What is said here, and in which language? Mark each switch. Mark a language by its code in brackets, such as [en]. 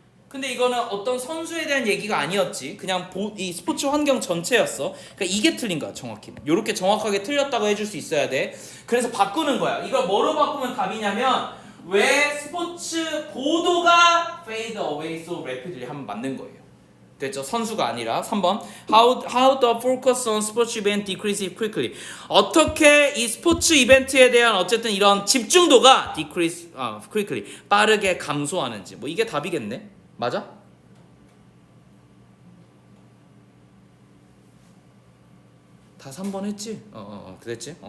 [ko] 근데 이거는 어떤 선수에 대한 얘기가 아니었지. 그냥 이 스포츠 환경 전체였어. 그러니까 이게 틀린 거야, 정확히. 이렇게 정확하게 틀렸다고 해줄 수 있어야 돼. 그래서 바꾸는 거야. 이걸 뭐로 바꾸면 답이냐면 왜 스포츠 보도가 [en] fade away so rapidly [ko] 하면 맞는 거예요. 됐죠? 선수가 아니라 3번 [en] How the focus on sports event decreases quickly. [ko] 어떻게 이 스포츠 이벤트에 대한 어쨌든 이런 집중도가 [en] decrease quickly [ko] 빠르게 감소하는지. 뭐 이게 답이겠네. 맞아? 다 3번 했지? 그랬지?